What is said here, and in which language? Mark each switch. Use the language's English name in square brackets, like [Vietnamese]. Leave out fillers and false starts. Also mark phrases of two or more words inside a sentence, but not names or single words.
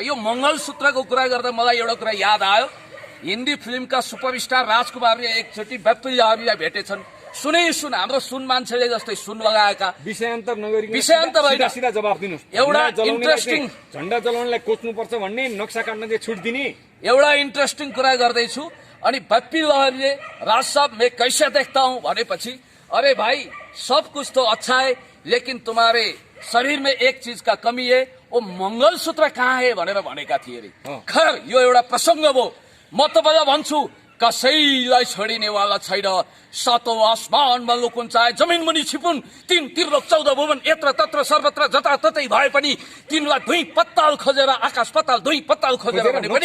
[Nepali] यो मङ्गलसूत्रको कुरा गर्दा मलाई एउटा कुरा याद आयो। हिन्दी फिल्मका सुपरस्टार राजकुमारले एकचोटि बप्पीलाई भेटेछन्। सुन हाम्रो सुन मान्छेले जस्तै सुन लगाएका, विषयान्तर नगरी विषयान्तर होइन, सिधा जवाफ दिनुहोस्। एउटा इन्ट्रेस्टिङ झन्डा जलाउनलाई कोच्नुपर्छ भन्ने, नक्सा काट्न चाहिँ छुट दिने, एउटा इन्ट्रेस्टिङ कुरा गर्दैछु। अनि बप्पी लहरीले [Hindi] राज साहब मैं कैसे देखता हूं भनेपछि, अरे भाई सब कुछ तो अच्छा है लेकिन तुम्हारे शरीर में एक चीज का कमी है, वो मंगलसूत्र कहाँ है [Nepali] भनेर भनेका थिए अरे। खैर यो एउटा प्रसङ्ग हो। म तपाईँलाई भन्छु, कसैलाई छोडिनेवाला छैन। सातौं आसमानमा लुकुन् चाहे जमिन मुनि छिपुन्, तीन तिर्लोक 14 भुवन [Sanskrit] यत्र तत्र सर्वत्र [Nepali] जताततै भए पनि तिनलाई दुई पत्ताल खोजेर, आकाश पत्ताल दुई पत्ताल खोजेर भने पनि